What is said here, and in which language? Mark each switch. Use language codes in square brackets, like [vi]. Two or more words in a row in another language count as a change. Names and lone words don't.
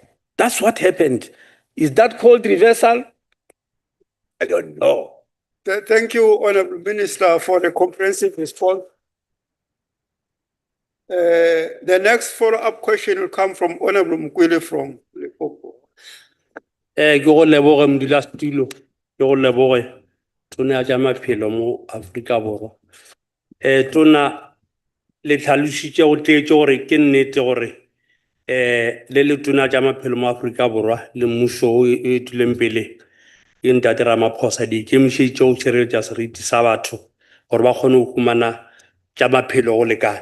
[en] That's what happened. Is that called reversal? I don't know. Thank you, Honorable Minister, for the comprehensive response. The next follow-up question will come from Honorable Mkwile from Limpopo. [nso] Ke go leboge modulasetulo, ke go leboge tona ya tša maphelo mo Afrika Borwa. Tona le tlhalositše go tletše gore ke nnete gore le le tona tša maphelo mo Afrika Borwa le mmušo o e tuleng pele ke Ntate Ramaphosa di ikemišeditše go tšhireletša seriti sa batho gore ba kgone go humana tša maphelo go lekana.